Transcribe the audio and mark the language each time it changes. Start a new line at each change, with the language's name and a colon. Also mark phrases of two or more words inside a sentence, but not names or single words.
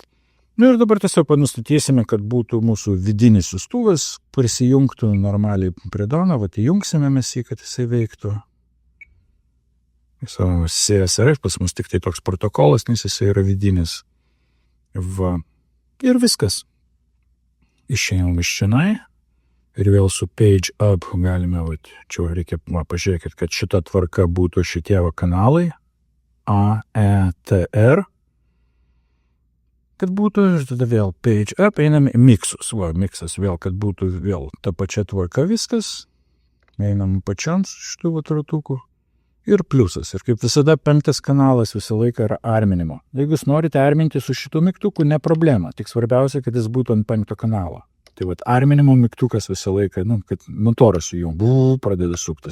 Lithuanian: Ir dabar tiesiog nustatysime, kad būtų mūsų vidinis siųstuvas, prisijungtų normaliai prie drono, įjungsime mes jį, kad jisai veiktų. CSRF pas mus tik tai toks protokolas, nes jisai yra vidinis. Ir viskas. Išėjom iš čionai ir vėl su
English: page up
Lithuanian: galime, čia reikia pažiūrėkit, kad šita tvarka būtų šitie kanalai A, E, T, R. Kad būtų, ir tada vėl
English: page up,
Lithuanian: einame į mixus. Mixas vėl, kad būtų vėl ta pačia tvarka viskas. Einam pačiams šitų ratukų. Ir pliusas. Ir kaip visada 5 kanalas visą laiką yra arminimo. Jeigu jūs norite arminti su šitų mygtukų, ne problema. Tik svarbiausia, kad jis būtų ant 5 kanalo. Tai arminimo mygtukas visą laiką, kad motoras su jum pradeda suktas.